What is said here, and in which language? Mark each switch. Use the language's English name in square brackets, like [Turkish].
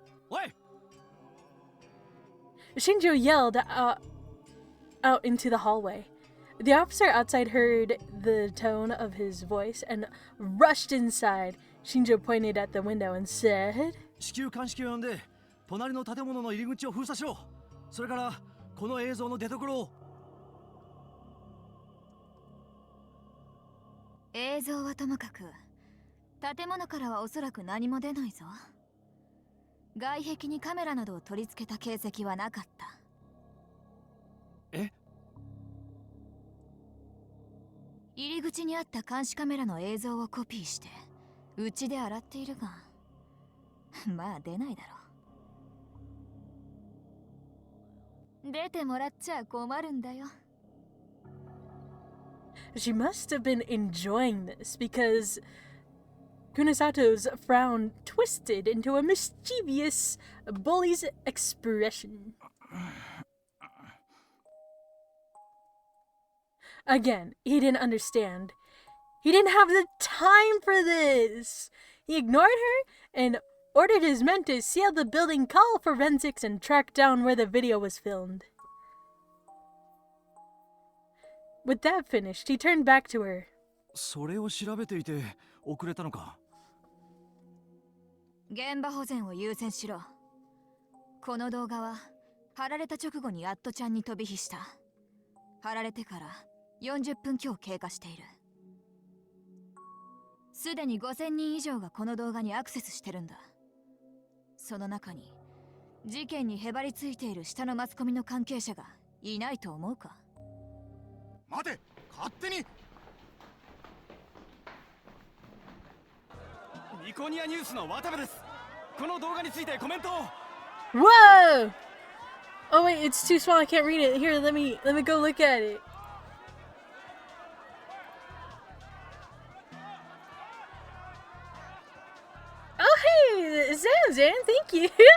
[Japanese] おい [English] Shinjo yelled out into the hallway. The officer outside heard the tone of his voice and rushed inside. Shinjo pointed at the window and said, [Japanese] 至急鑑識を呼んで隣の建物の入り口を封鎖しろ。それからこの映像の出所を。映像はともかく建物からはおそらく何も出ないぞ。外壁にカメラなどを取り付けた形跡はなかった。え？入り口にあった監視カメラの映像をコピーしてうちで洗っているがまあ出ないだろう。出てもらっちゃ困るんだよ。 [English] She must have been enjoying this because Kunisato's frown twisted into a mischievous bully's expression. Again, he didn't understand. He didn't have the time for this. He ignored her and ordered his men to seal the building, call forensics, and track down where the video was filmed. With that finished, he turned back to her. [Japanese] それを調べていて遅れたのか。現場保全を優先しろ。この動画は貼られた直後にアットちゃんに飛び火した。貼られてから40分強経過している。すでに5000人以上がこの動画にアクセスしてるんだ。その中に事件にへばりついている下のマスコミの関係者がいないと思うか。待て、勝手に。ニコニアニュースの渡部です。この動画についてコメントを。 [English] Whoa! Oh wait, it's too small. I can't read it. Here, let me go look at it. Oh hey, Zan, thank you.